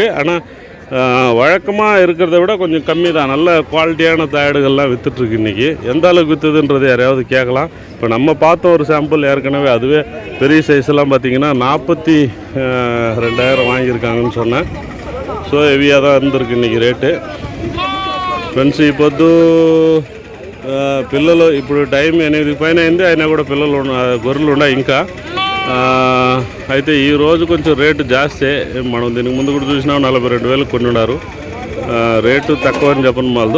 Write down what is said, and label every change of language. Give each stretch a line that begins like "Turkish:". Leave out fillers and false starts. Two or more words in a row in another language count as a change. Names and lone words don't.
Tamil: ஆனால் வழக்கமாக இருக்கிறத விட கொஞ்சம் கம்மி தான். நல்ல குவாலிட்டியான தாயாடுகள்லாம் விற்றுட்ருக்கு இன்றைக்கி. எந்த அளவுக்கு விற்றுதுன்றது யாரையாவது கேட்கலாம். இப்போ நம்ம பார்த்த ஒரு சாம்பிள் ஏற்கனவே அதுவே பெரிய சைஸ்லாம் பார்த்திங்கன்னா 42,000 வாங்கியிருக்காங்கன்னு சொன்னேன். ஸோ ஹெவியாக தான் இருந்திருக்கு இன்றைக்கி రేటు.
Telugu: ఫ్రెండ్స్, ఈ పొద్దు పిల్లలు ఇప్పుడు టైం 8 పైన అయింది, అయినా కూడా పిల్లలు గొర్రెలు ఉన్నాయి ఇంకా. అయితే ఈరోజు కొంచెం రేటు జాస్తి. మనం దీనికి ముందు కూడా చూసినా 42,000 కొన్ని ఉన్నారు. రేటు తక్కువ అని చెప్పను మాలదు.